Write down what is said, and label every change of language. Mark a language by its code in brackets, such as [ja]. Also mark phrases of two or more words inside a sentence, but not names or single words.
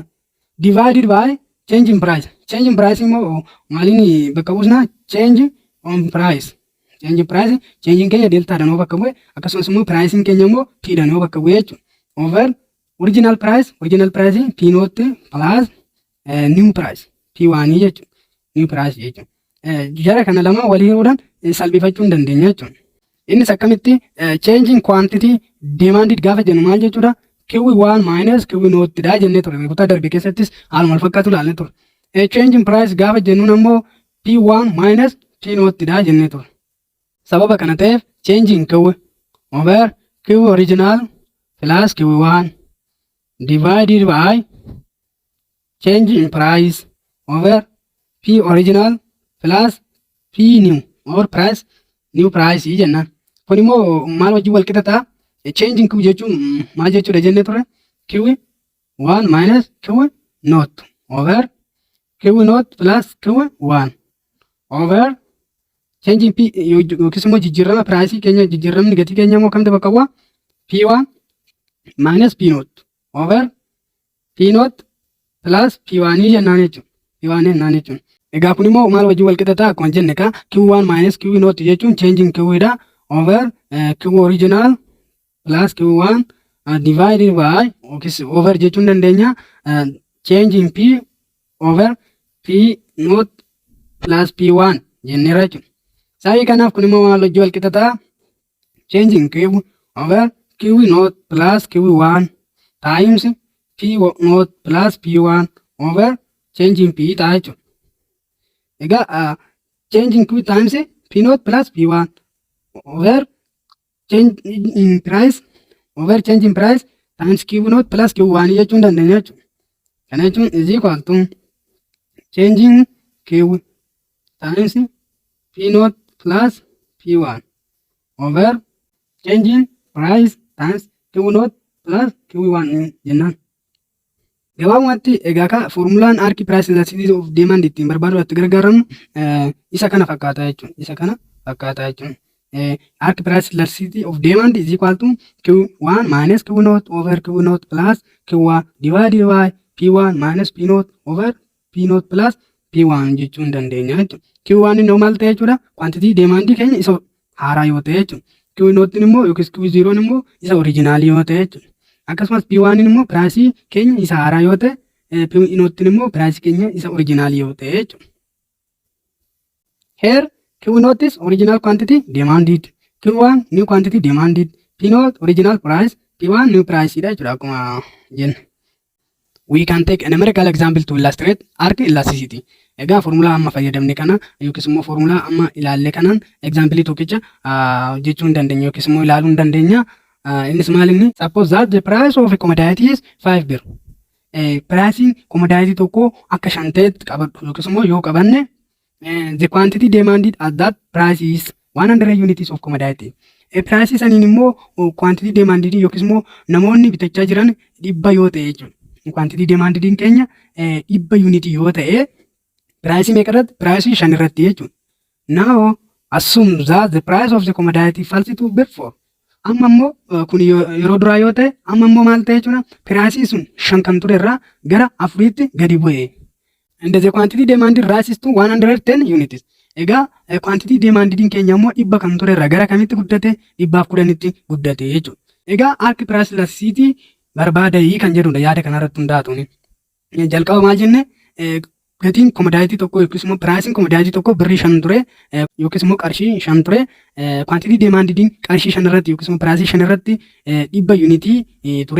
[en] Divided by change in price. Change in price [om] immoo maaliin bakka buusna [en] change on price. Change in price change in [om] keenya delta dhaan yoo bakka bu'e akkasumas immoo pricing keenya immoo P dhaan yoo bakka bu'e jechuudha. [en] Over original price P naught plus new price P1 jechuudha. New price jechuudha. [om] Jara kana lama walii hiruudhaan salphifachuu hin dandeenya jechuudha. Innis akkamitti [en] change in quantity demanded [om] gaafa jennu maal jechuudha [en] Q1 minus Q naught [om] dha jennee turre. Kutaa darbe keessattis haaluma wal fakkaatu ilaallee turre. [en] Change in price [om] gaafa jennuun ammoo [en] P1 minus P naught [om] dha jennee turre. Sababa kana ta'eef [en] change in Q over Q original plus Q1 divided by change in price over P original plus P new or price new price jennaan. [om] Kun immoo maal wajjin wal qixa ta'a? [en] Change in Q [om] jechuun maal jechuudha jennee turre? [en] Q1 minus Q naught over Q naught plus Q1 over change in P [om] yookiis immoo jijjiirama price keenya jijjiiramni gatii keenya immoo kamta bakka bu'a? [en] P1 minus P naught over P not plus P1 [om] jennaan jechuudha. P1 jennaan jechuudha. Egaa kun immoo maal wajjin wal qixa ta'a akkuma jenne ka [en] Q1 minus Q not [om] jechuun [en] changing Q [om] dha [en] over Q original plus Q1 divided by over [om] jechuun dandeenya [en] changing P over P not plus P1 [om] jenneera jechuudha. Saayii kanaaf kun immoo maal wajjin wal qixa ta'a [en] changing Q over Q not plus Q1 times P not plus P1 over changing P [om] ta'a jechuudha. [en] Egaa changing Q times P not plus P1 over change in price over change in price times Q not plus Q1 [om] jechuun dandeenya jechuudha. Kana jechuun [en] is equal to changing Q times P not plus P1 over changing price times Q not plus Q1 jennaan. [om] Gabaabumatti egaa ka formulaan arki [en] price elasticity of demand [om] ittiin barbaadu itti gargaaramnu isa kana fakkaata jechuudha. Isa kana fakkaata jechuudha. [en] Arc price elasticity of demand is equal to Q1 minus Q naught over Q naught plus Q1 divided by P1 minus P naught over P naught plus P1 [om] jechuun dandeenya jechuudha. Q1 normal ta'e jechuudha. [en] Quantity demand [om] keenya isa haaraa yoo ta'e jechuudha. Q naught immoo yookiis Q0 immoo isa original yoo ta'e jechuudha. Akkasumas P1 immoo price keenya isa haaraa yoo ta'e P naught immoo price keenya isa original yoo ta'e jechuudha. [en] Here Q naught is original quantity demanded. Q1 new quantity demanded. P naught original price. [om] P1 [en] new price [om] dha jechuudha akkuma jenna. [en] We can take a numerical example to illustrate arc elasticity. [om] Egaa formula amma fayyadamne kana yookiis immoo formula amma ilaalle kanaan example tokkicha jechuun dandeenya yookiis immoo ilaaluu dandeenya. Innis maal inni [en] suppose that the price of a commodity is 5 birr. Pricing commodity [om] tokko akka 5 ta'etti qabadhu yookiis immoo yoo qabanne [en] the quantity demanded at that price is 100 units of commodity. [om] Price saniin immoo [en] quantity demanded [om] yookiis immoo namoonni bitachaa jiran 100 yoo ta'e jechuudha. [en] Quantity demanded [om] keenya 100 unit yoo ta'e price meeqarratti price 5 irratti jechuudha. [en] Now assume that the price of the commodity falls to birr 4. [om] Amma immoo kun yeroo duraa yoo ta'e amma immoo maal ta'e jechuudha. Price sun 5 kan ture irraa gara 4tti gadi bu'e. [en] And the quantity demanded rises to 110 units. [om] Egaa [en] quantity demanded [om] keenya immoo 100 kan ture irraa gara kamitti guddate 110tti guddate jechuudha. Egaa [en] arc price elasticity [om] barbaadayii kan jedhudha yaada kanarratti hundaa'uun. Jalqaba maal jenne gatiin commodity tokko yookiis immoo pricing commodity tokko birrii 5 ture yookiis immoo qarshii 5 ture [en] quantity demanded [om] qarshii 5 irratti yookiis immoo pricing 5 irratti 100 unitii ture.